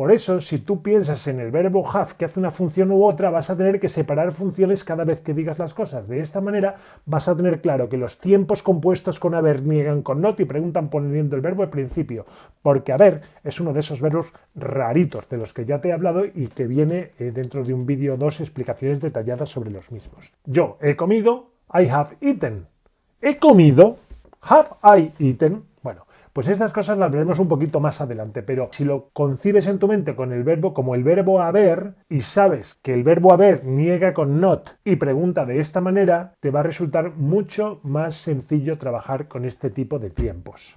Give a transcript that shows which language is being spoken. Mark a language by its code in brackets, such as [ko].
[es] Por eso, si tú piensas en el verbo have que hace una función u otra, vas a tener que separar funciones cada vez que digas las cosas. De esta manera vas a tener claro que los tiempos compuestos con haber niegan con not y preguntan poniendo el verbo al principio, porque haber es uno de esos verbos raritos de los que ya te he hablado y que viene dentro de un vídeo 2 explicaciones detalladas sobre los mismos. Yo he comido, [en] I have eaten. [es] He comido, [en] have I eaten. [es] Bueno, pues estas cosas las veremos un poquito más adelante, pero si lo concibes en tu mente con el verbo como el verbo haber y sabes que el verbo haber niega con not y pregunta de esta manera, te va a resultar mucho más sencillo trabajar con este tipo de tiempos.